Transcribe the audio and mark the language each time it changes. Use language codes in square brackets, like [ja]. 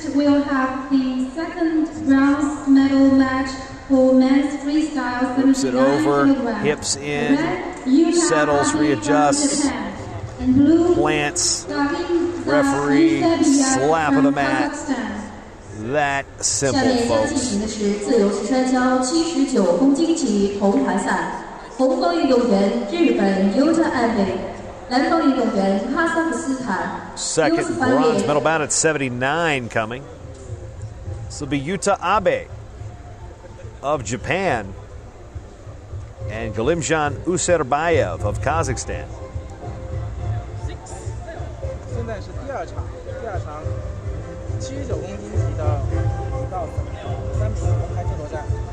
[en] Next, we'll have the second bronze medal match for men's freestyle. Flips it over, hips in, settles, readjusts, plants, referee, slap of the mat. That simple, folks. [zh] 进行的是自由式摔跤79公斤级铜牌赛，红方运动员日本 Yuta Abe， 蓝方运动员哈萨克斯坦 [en] Second bronze medal bout at 79 coming. This will be Yuta Abe of Japan and Galimjan Userbayev of Kazakhstan. [zh] 现在是第二场79公斤级的5到3比铜牌争夺战。